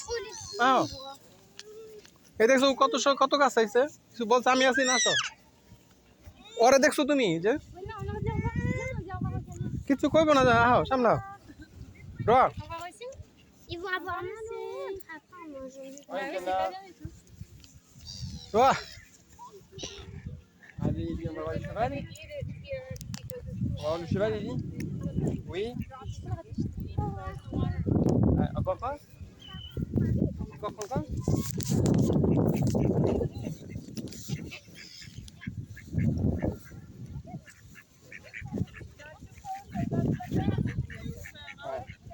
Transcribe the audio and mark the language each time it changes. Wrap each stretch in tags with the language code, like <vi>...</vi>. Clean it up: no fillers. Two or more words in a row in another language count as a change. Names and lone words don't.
<bn>এই দেখছো কত কত গাছ আইছে কিছু বলছে আমি আছি না আসো ওরে দেখছো তুমি যে কিছু কইব না যা আহ সামনে আহ রোয়া রোয়া</bn> <fr>Allez, on va voir le cheval. On va voir le cheval, Ellie. Oui. Encore pas. Encore pas. Ouais.</fr>